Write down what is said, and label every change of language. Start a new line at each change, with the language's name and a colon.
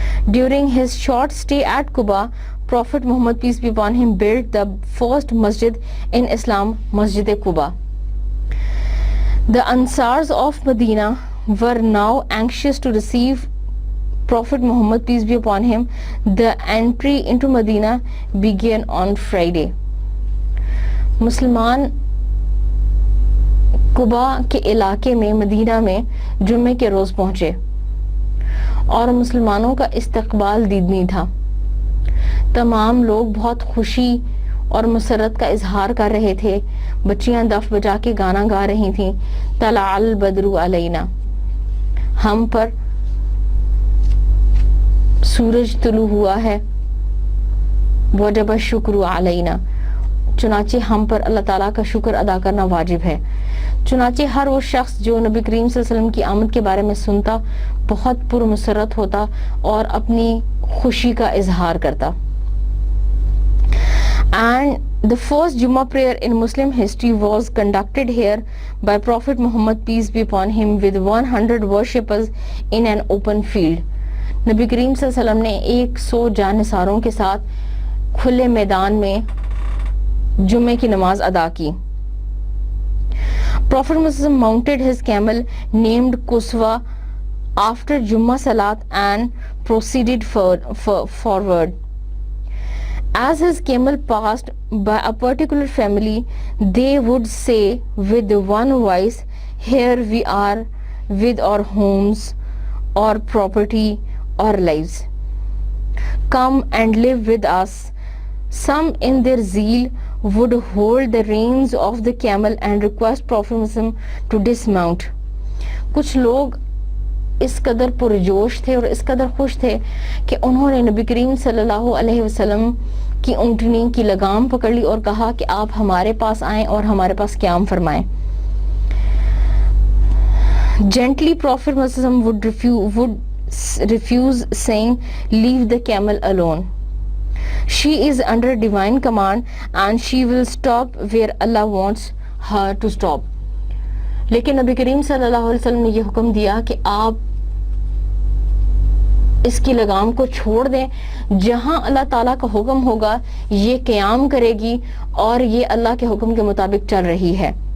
English: During his short stay at Quba, Prophet Muhammad, peace be upon him, built the first masjid in Islam, Masjid Quba. The Ansars of Medina were now anxious to receive Prophet Muhammad, peace be upon him. The entry into Medina began on Friday.
Urdu: مسلمان قبا کے علاقے میں مدینہ میں جمعے کے روز پہنچے اور مسلمانوں کا استقبال دیدنی تھا. تمام لوگ بہت خوشی اور مسرت کا اظہار کر رہے تھے. بچیاں دف بجا کے گانا گا رہی تھیں.
Arabic: طلع البدر علینا,
Urdu: ہم پر سورج طلوع ہوا ہے.
Arabic: وجب الشکر علینا,
Urdu: چنانچہ ہم پر اللہ تعالیٰ کا شکر ادا کرنا واجب ہے. چنانچہ ہر وہ شخص جو نبی کریم صلی اللہ علیہ وسلم کی آمد کے بارے میں سنتا بہت پرمسرت ہوتا اور اپنی خوشی کا اظہار کرتا.
English: And the first Jummah prayer in Muslim history was conducted here by Prophet Muhammad, peace be upon him, with 100 worshippers in an open field.
Urdu: نبی کریم صلی اللہ علیہ وسلم نے 100 جانثاروں کے ساتھ کھلے میدان میں جمعے کی نماز ادا کی.
English: Prophet Muhammad mounted his camel named Kuswa after Jummah Salat and proceeded forward. As his camel passed by a particular family, they would say with one voice, "Here we are with our homes or property or lives. Come and live with us." Some in their zeal would hold the reins of the camel and request Prophet Muhammad to dismount.
Urdu: کچھ لوگ اس قدر پرجوش تھے اور اس قدر خوش تھے کہ انہوں نے نبی کریم صلی اللہ علیہ وسلم کی اونٹنی کی لگام پکڑ لی اور کہا کہ آپ ہمارے پاس آئیں اور ہمارے پاس قیام فرمائیں.
English: Gently Prophet Muhammad would refuse, saying, "Leave the camel alone. She is under divine command and she will stop where Allah wants her to stop."
Urdu: لیکن نبی کریم صلی اللہ علیہ وسلم نے یہ حکم دیا کہ آپ اس کی لگام کو چھوڑ دیں، جہاں اللہ تعالیٰ کا حکم ہوگا یہ قیام کرے گی اور یہ اللہ کے حکم کے مطابق چل رہی ہے.